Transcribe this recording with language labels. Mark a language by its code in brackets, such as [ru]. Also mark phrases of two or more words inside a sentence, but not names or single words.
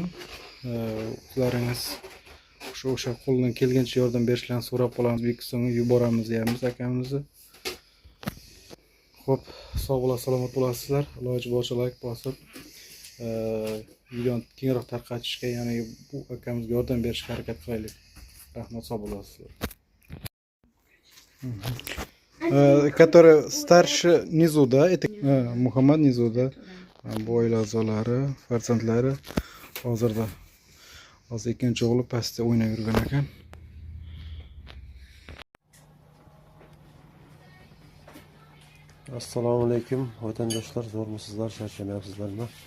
[uz] O'zlaringiz o'sha qo'ldan kelgancha yordam berishlarini so'rab qolamiz. O'zbekistonga yuboramiz deyamiz akamizni. Xo'p, sog' bo'la salomat bo'lasizlar. Iloji boricha like bosib, videoni kengroq tarqatishga, ya'ni bu akamizga yordam berishga harakat qilaylik. Rahmat, sog' bo'lasizlar. [ru] Который старше внизу, да? Это Muhammad внизу, да? [uz] Bu oila a'zolari, farzandlari hozirda ikkinchi o'g'li pastda o'ynab yurgan ekan. Assalomu alaykum vatandoshlar, zo'rmisizlar, charchamayapsizlarmi?